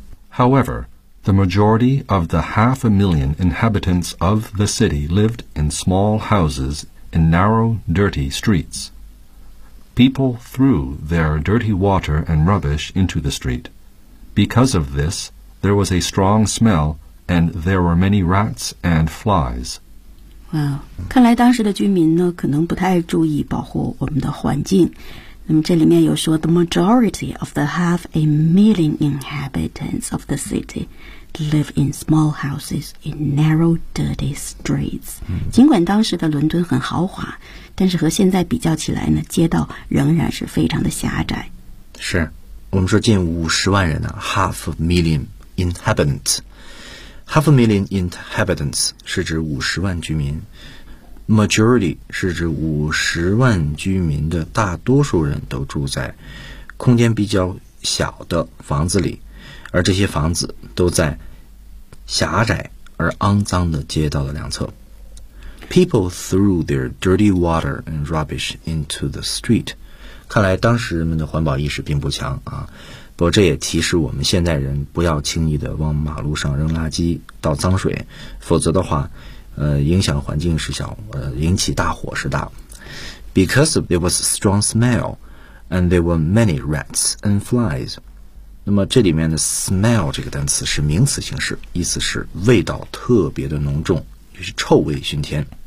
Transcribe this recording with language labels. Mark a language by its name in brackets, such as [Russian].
[English] However, the majority of the 500,000 inhabitants of the city lived in small houses in narrow, dirty streets. People threw their dirty water and rubbish into the street. Because of this, there was a strong smell and there were many rats and flies. [Chinese] Wow, 看来当时的居民呢，可能不太注意保护我们的环境。那么这里面有说 [English] the majority of the 500,000 inhabitants of the city live in small houses in narrow, dirty streets.、 Mm-hmm. [Chinese] 尽管当时的伦敦很豪华，但是和现在比较起来呢，街道仍然是非常的狭窄。是，我们说近500,000人呢、啊、， [English] half a million inhabitants， [Chinese] half a million inhabitants 是指500,000居民。 Majority 是指500,000居民的大多数人都住在空间比较小的房子里，而这些房子都在狭窄而肮脏的街道的两侧。 [English] People threw their dirty water and rubbish into the street. [Chinese] 看来当时人们的环保意识并不强啊，不过这也提示我们现代人不要轻易的往马路上扔垃圾、倒脏水，否则的话影响环境是小，引起大火是大。 [English] Because there was a strong smell, and there were many rats and flies. [Chinese] 那么这里面的 smell 这个单词是名词形式，意思是味道特别的浓重，就是臭味熏天。